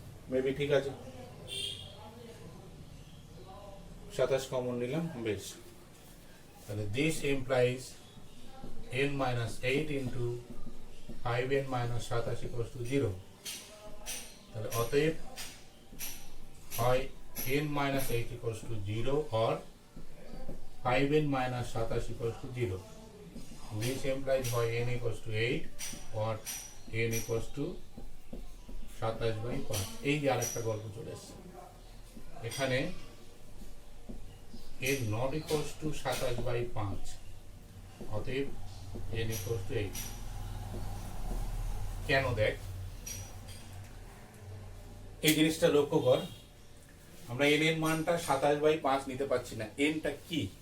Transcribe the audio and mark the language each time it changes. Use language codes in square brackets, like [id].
[bn] Maybe ঠিক আছে, 27 common নিলাম, বেশ। [en] তাহলে this implies n minus 8 into 5n minus 27 equal to 0। [bn] তাহলে অতএব হয় [en] n minus 8 equals to 0 or 5n minus 27 equals to 0. This implies why n equals to 8 or n equals to 27/5। [bn] এই যে আরেকটা গল্প চলে এসেছে এখানে, [en] n not equals to 27/5, [bn] অতএব [en] n equals to 8। [bn] কেন দেখ, এই জিনিসটা লক্ষ্য কর, আমরা n এর মানটা 27/5 নিতে পারছি না। nটা কি?